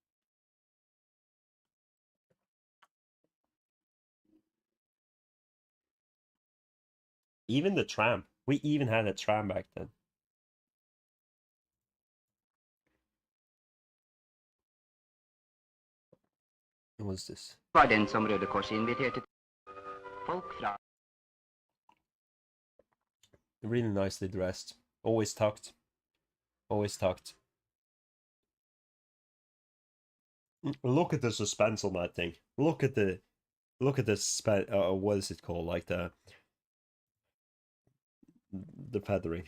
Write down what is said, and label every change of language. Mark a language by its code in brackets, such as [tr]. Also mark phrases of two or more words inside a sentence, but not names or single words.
[en] Even the tram. We even had a tram back then. What was this? [no] Var den som Røde Kors inviterte folk fra. [en] Really nicely dressed. Always tucked. Always tucked. Look at the suspense on that thing. Look at the what is it called? Like the feathering.